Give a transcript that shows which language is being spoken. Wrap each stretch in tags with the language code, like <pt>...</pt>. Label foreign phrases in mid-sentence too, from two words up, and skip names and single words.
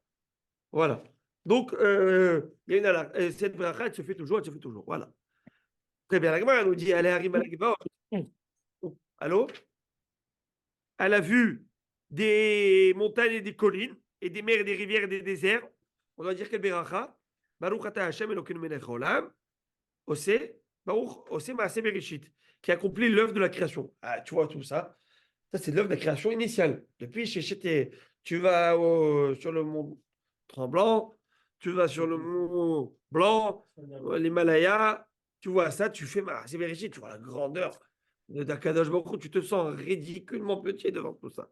<fr>Voilà. Donc, il y a une alarme. Cette bracha, elle se fait toujours, elle se fait toujours. Voilà. Très bien. La Gemara nous dit allez,</fr> <he>הרים ולגבעה.</he> <fr>Allô? Elle a vu des montagnes et des collines, et des mers et des rivières et des déserts. On doit dire quel beracha?</fr> <he>ברוך אתה השם אלוקינו מלך העולם. עושה, ברוך עושה מעשה בראשית,</he> <fr>qui accomplit l'œuvre de la création. Ah, tu vois tout ça. Ça, c'est l'œuvre de la création initiale. Depuis chez tu vas sur le mont Tremblant, tu vas sur le mont Blanc, l'Himalaya, tu vois ça, tu fais</fr> <he>מעשה בראשית,</he> <fr>tu vois la grandeur de</fr> <he>קדוש ברוך הוא,</he> <fr>tu te sens ridiculement petit devant tout ça.</fr>